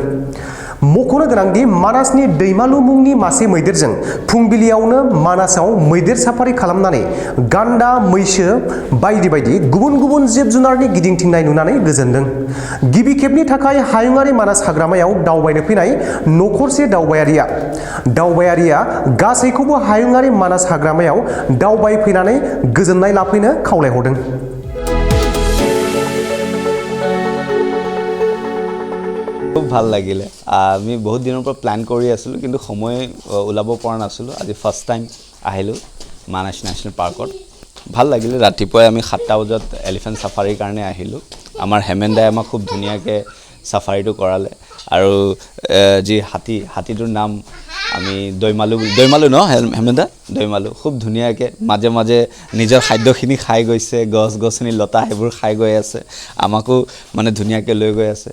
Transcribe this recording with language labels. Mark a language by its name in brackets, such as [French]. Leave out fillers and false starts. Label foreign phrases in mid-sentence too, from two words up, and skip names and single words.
[Bodo] मख'नो गोनांदि मानासनि दैमालु मुंनि मासे मैदेरजों फुंबिलियावनो मानासाव मैदेर साफारि खालामनानै गान्दा, मैसो बायदि बायदि गुबुन गुबुन जिब जुनारनि गिदिंथिंनाय नुनानै गोजोनदों। गिबि खेबनि थाखाय हायुङारि मानास हाग्रामायाव दावबायनो फैनाय नखरसे दावबायारिया गासैखौबो हायुङारि मानास हाग्रामायाव दावबायफैनानै गोजोननाय लाफैनो खावलायहरदों। [Assamese] খুব ভাল লাগিলে। আমি বহুত দিনৰ পৰা প্ল্যান কৰি আছিলোঁ কিন্তু সময় ওলাব পৰা নাছিলোঁ। আজি [English] first time [Assamese] আহিলোঁ মানাস নেশ্যনেল পাৰ্কত। ভাল লাগিলে। ৰাতিপুৱাই আমি 7টা বজাত [English] elephant safari [Assamese] কাৰণে আহিলোঁ। আমাৰ হেমেন্দাই আমাক খুব ধুনীয়াকৈ চাফাৰীটো কৰালে আৰু যি হাতীটোৰ নাম আমি দৈমালু ন হেমেন্দা দৈমালু খুব ধুনীয়াকৈ মাজে মাজে নিজৰ খাদ্যখিনি খাই গৈছে, গছ গছনি লতা সেইবোৰ খাই গৈ আছে, আমাকো মানে ধুনীয়াকৈ লৈ গৈ আছে।